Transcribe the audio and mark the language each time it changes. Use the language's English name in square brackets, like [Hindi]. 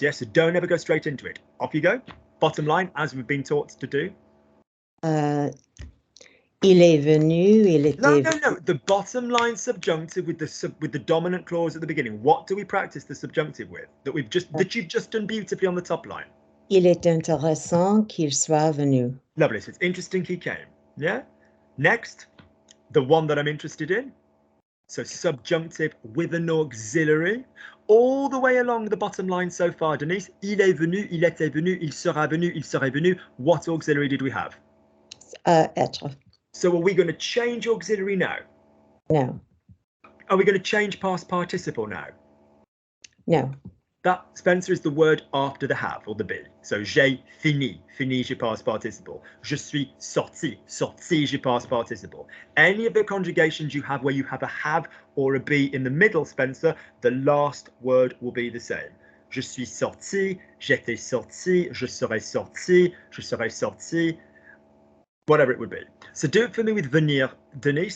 [English] Yes, so don't ever go straight into it. Off you go. Bottom line, as we've been taught to do. [French] Il est venu, il était... [English] No. The bottom line subjunctive with the dominant clause at the beginning. What do we practice the subjunctive with? That you've just done beautifully on the top line. [French] Il est intéressant qu'il soit venu. [English] Lovely. So it's interesting he came. Yeah. Next, the one that I'm interested in. So subjunctive with an auxiliary. All the way along the bottom line so far, Denise. [French] Il est venu, il était venu, il sera venu, il serait venu. [English] What auxiliary did we have? [French] Être. [English] So are we going to change auxiliary now? No. Are we going to change past participle now? No. That, Spencer, is the word after the have or the be. [French] So j'ai fini, fini, je [English] past participle. [French] Je suis sorti, sorti, je [English] past participle. Any of the conjugations you have where you have a have or a be in the middle, Spencer, the last word will be the same. [French] Je suis sorti, j'étais sorti, je serai sorti, je serai sorti, whatever it would be. [English] So do it for me with venir, Denise.